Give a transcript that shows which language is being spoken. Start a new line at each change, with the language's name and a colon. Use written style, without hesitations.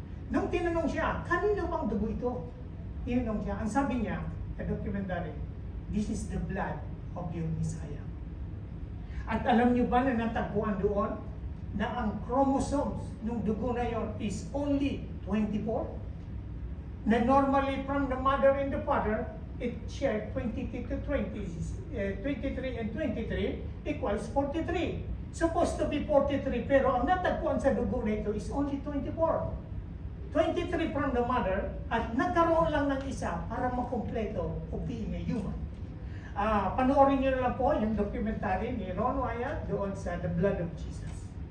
Filipino: Nung tinanong siya, kanino bang dugo ito? Tinanong siya, ang sabi niya, sa documentary,
English: this is the blood of your Messiah.
Filipino: At alam niyo ba na natagpuan doon na ang chromosomes ng dugo na yon
English: is only 24? Na normally from the mother and the father, it shared 23 to 20, 23 and 23 equals 43. Supposed to be 43,
Filipino: pero ang natagpuan sa dugo na ito
English: is only 24.
Filipino: 23
English: from the mother,
Filipino: at nagkaroon lang ng isa para makompleto
English: of being a human.
Filipino: Panoorin niyo na lang po yung documentary ni Ron Wyatt doon sa The Blood of Jesus.